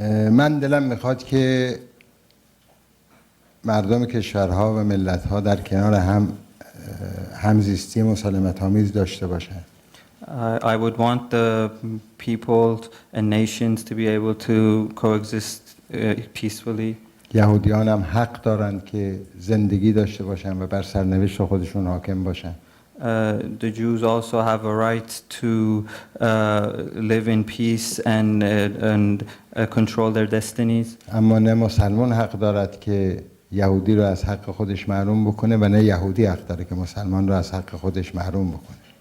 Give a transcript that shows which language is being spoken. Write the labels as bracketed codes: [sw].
[fa] من دلم میخواد که مردم کشورها و ملتها در کنار همزیستی مسالمت آمیز داشته باشند. [en] I would want the people and nations to be able to coexist peacefully. [fa] یهودیان هم حق دارند که زندگی داشته باشند و بر سرنوشت خودشون حاکم باشند. [en] The Jews also have a right to live in peace and control their destinies. [fa] اما نه مسلمان حق دارد که یهودی رو از حق خودش محروم بکنه و نه یهودی حق داره که مسلمان رو از حق خودش محروم بکنه.